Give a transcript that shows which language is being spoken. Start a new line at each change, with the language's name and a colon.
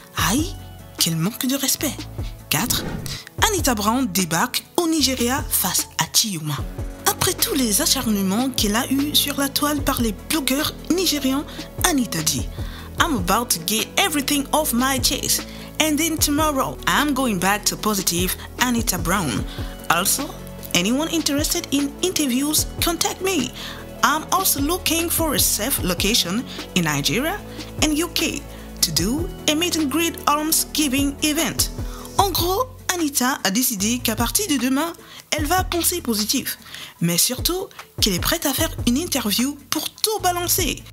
French: Aïe, quel manque de respect. 4. Anita Brown débarque au Nigeria face à Chioma. Après tous les acharnements qu'elle a eus sur la toile par les blogueurs nigérians, Anita dit «
English: I'm about to get everything off my chest. And then tomorrow, I'm going back to positive Anita Brown. Also, anyone interested in interviews, contact me. I'm also looking for a safe location in Nigeria and UK to do a meet and greet Almsgiving event.
French: » En gros, Anita a décidé qu'à partir de demain, elle va penser positif, mais surtout qu'elle est prête à faire une interview pour tout balancer.